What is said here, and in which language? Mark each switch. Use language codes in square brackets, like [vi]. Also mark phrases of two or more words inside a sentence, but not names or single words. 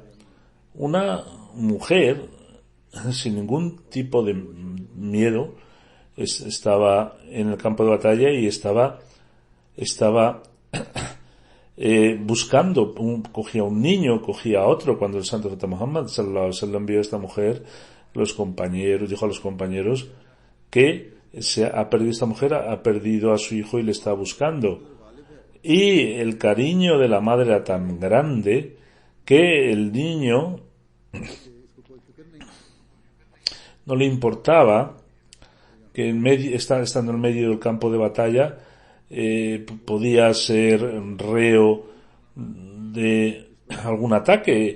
[es] Una mujer, sin ningún tipo de miedo, estaba en el campo de batalla y estaba buscando, cogía un niño, cogía a otro. Cuando el Santo Profeta Muhammad [ar] صلى الله عليه وسلم [es] vio a esta mujer, dijo a los compañeros que esta mujer ha perdido a su hijo y le está buscando. Y el cariño de la madre era tan grande que el niño no le importaba que estando en medio del campo de batalla, podía ser reo de algún ataque.